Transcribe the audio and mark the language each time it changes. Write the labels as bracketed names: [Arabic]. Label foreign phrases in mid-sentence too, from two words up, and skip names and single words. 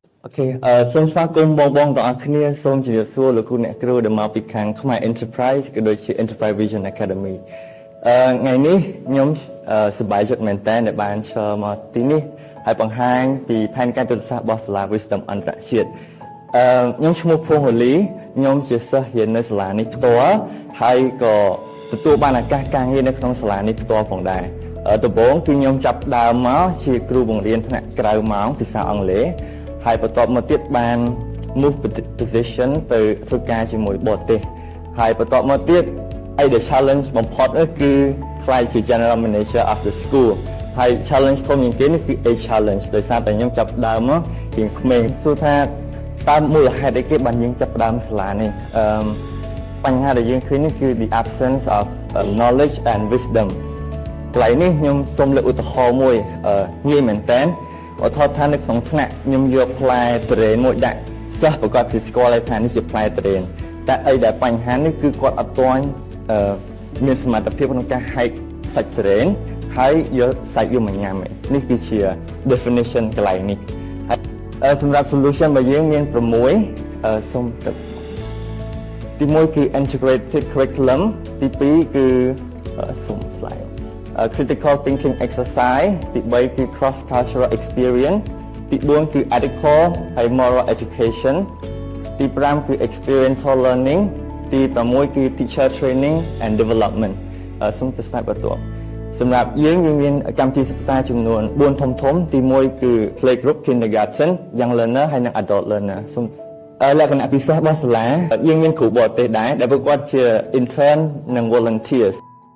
[Khmer] Okay, សូមស្វាគមន៍បងទាំងអស់គ្នាសូមជម្រាបសួរលោកគ្រូអ្នកគ្រូដែលមកពីខាងខ្មែរ Enterprise ក៏ដូចជា Enterprise Vision Academy ថ្ងៃនេះខ្ញុំសប្បាយចិត្តមែនតើដែលបានឈរមកទីនេះហើយបង្ហាញពីផែនការយុទ្ធសាស្ត្ររបស់សាលា Wisdom អន្តរជាតិខ្ញុំឈ្មោះភួងហូលីខ្ញុំជាសិស្សរៀននៅសាលានេះផ្ទាល់ហើយក៏ទទួលបានឱកាសការងារនៅក្នុងសាលានេះ ផ្ទាល់ផងដែរដំបូងគឺខ្ញុំចាប់ដើមមកជាគ្រូបង្រៀនថ្នាក់ក្រៅម៉ោងភាសាអង់គ្លេសហើយបន្ទាប់មកទៀតបាន [English] move position [Khmer] ទៅធ្វើការជាមួយបរទេសហើយបន្ទាប់មកទៀត [English] the challenge [Khmer] បំផុតគឺខ្លាយជា [English] general manager of the school [Khmer] ហើយ challenge ធំជាងគេនេះគឺ age challenge ដោយសារតែខ្ញុំចាប់ដើមមកជាក្មេងសួរថាតើមូលហេតុអីគេបានយើងចាប់ដើមសាលានេះបញ្ហាដែលយើងឃើញនេះគឺ [English] the absence of knowledge and wisdom [Khmer] កន្លែងនេះខ្ញុំសូមលើកឧទាហរណ៍មួយ ងាយមែនតើឧទាហរណ៍ថានៅក្នុងថ្នាក់ខ្ញុំយកផ្លែត្រេនមួយដាក់សិស្សប្រកាសពីស្គាល់ថានេះជាផ្លែត្រេនតែអីដែលបញ្ហានេះគឺគាត់ អត់ទាន់មានសមត្ថភាពក្នុងការហែកសាច់ត្រេនហើយយកសាច់យកមកញ៉ាំនេះគឺជា definition កន្លែងនេះហើយសម្រាប់ solution របស់យើងមាន6សូមទឹកទី1គឺ [English] integrated curriculum [Khmer] ទី2គឺសូម [English] slide critical thinking [Khmer] exercise ទី3គឺ [English] cross cultural experience [Khmer] ទី4គឺ ethical ហើយ [English] moral education [Khmer] ទី5គឺ [English] experiential learning [Khmer] ទី6គឺ [English] teacher training and development [Khmer] សូមទស្សនាបន្ទាប់សម្រាប់យើងមានកម្មវិធីសិក្សាចំនួន4ធំទី1គឺ [English] play group kindergarten young learner [Khmer] ហើយនិង [English] adult learner [Khmer] សូមលក្ខណៈពិសេសរបស់សាលាយើងមានគ្រូបរទេសដែរដែលពួកគាត់ជា intern និង volunteers